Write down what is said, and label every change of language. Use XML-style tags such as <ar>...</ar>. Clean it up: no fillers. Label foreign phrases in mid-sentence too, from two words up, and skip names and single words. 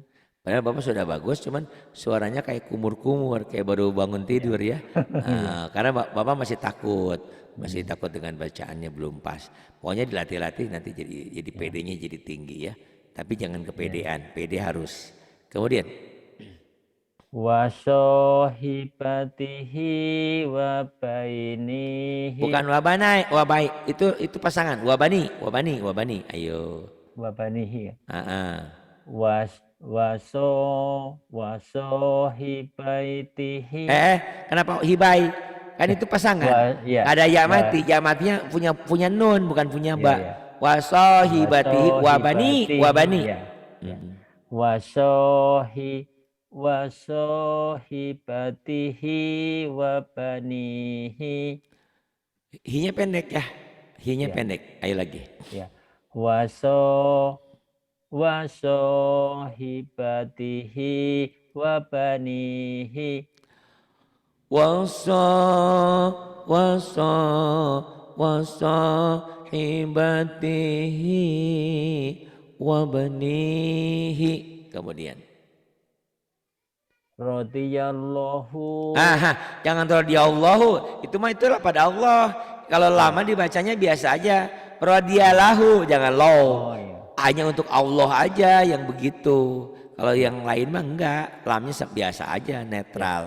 <id>Padahal Bapak sudah bagus, cuman suaranya kayak kumur-kumur, kayak baru bangun tidur ya. Iya. Karena Bapak masih takut dengan bacaannya belum pas. Pokoknya dilatih-latih nanti jadi PD-nya jadi tinggi ya. Tapi jangan kepedean, PD harus. Kemudian</id> <ar>وصاحبته وبينه.</ar> <id>bukan wabanai, wabai itu pasangan, wabani. Ayo.</id> <ar>وبنيه. Ah. وص وصاحبتيه.</ar> <id>Kenapa hibai? Kan itu pasangan. Iya. Ada ya mati, ya matinya punya nun bukan punya ba. Iya.</id> <ar>وصاحبة وبني.</ar> <id>Iya.</id> <ar>وصاحبته وبنيه.</ar> <id>Hinya pendek ya. Hinya Iya. pendek. Ayo lagi. Ya.</id> <ar>وصاحبته وبنيه. وصاحبته وبنيه.</ar> <id>Kemudian</id> <ar>رضي الله.</ar> <id>Jangan radhiyallahu. Itulah pada Allah. Kalau lama dibacanya biasa aja. Radhiyallahu, jangan law. Iya. Hanya untuk Allah aja yang begitu. Kalau yang lain mah enggak, lamnya biasa aja, netral.</id>